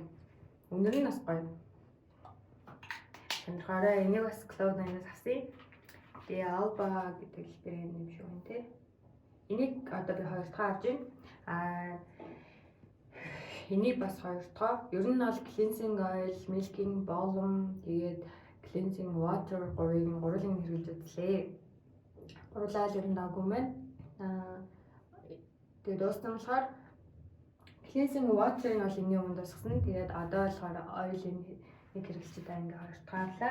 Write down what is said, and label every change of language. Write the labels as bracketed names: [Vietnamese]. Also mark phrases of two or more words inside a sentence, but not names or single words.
[Mongolian] Өнөр нь бас гоё. Сонирхорой. Энийг бас Cloud9-аас авсан. Тэгээ Alba гэдэг брэнд юм шиг байна те. Энийг одоо би хоёр дахь авч байна. Энийг бас хоёр дахь. Ер нь бол [English] cleansing oil, milking balm, [Mongolian] тэгээд [English] cleansing water [Mongolian] гурлын хэрэглэж үзлээ. Гурлаа л ер нь даагүй байна. Тэгээд дууссан болохоор [English] cleansing water [Mongolian] нь бол энэний өмнө дуусгасан. Тэгээд одоо болохоор oil-ийг нэг хэрэглэж байгаа ингээ хоёр дахь авлаа.